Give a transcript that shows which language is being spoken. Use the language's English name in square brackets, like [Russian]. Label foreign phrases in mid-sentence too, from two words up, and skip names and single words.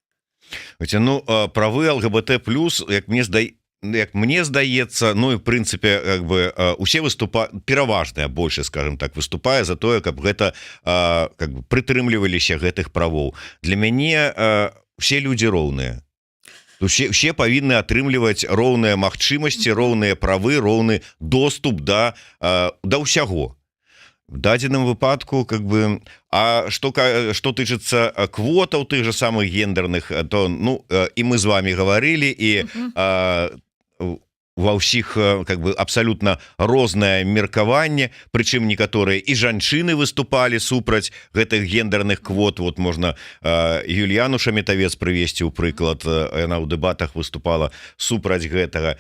[Belarusian] Правы ЛГБТ+, як мне здаецца, і в прынцыпе [Russian] как бы [Belarusian] усе выступаюць, пераважная большасць, скажем так, выступае за тое, каб гэта [Russian] как бы [Belarusian] прытрымліваліся гэтых правоў. Для мяне усе людзі роўныя. Усе павінны атрымліваць роўныя магчымасці, роўныя правы, роўны доступ да ўсяго. В дадзеным выпадку, [Russian] как бы, что [Belarusian] тычыцца квотаў тых же самых гендерных, то, и мы з вами говорили, и ва ўсіх [Russian] как бы [Belarusian] абсалютна рознае меркаванне, прычым некаторыя і жанчыны выступалі супраць гэтых гендерных квот. Вот можна Юліяну Шаметавец прывесці ў прыклад, яна ў дэбатах выступала супраць гэтага.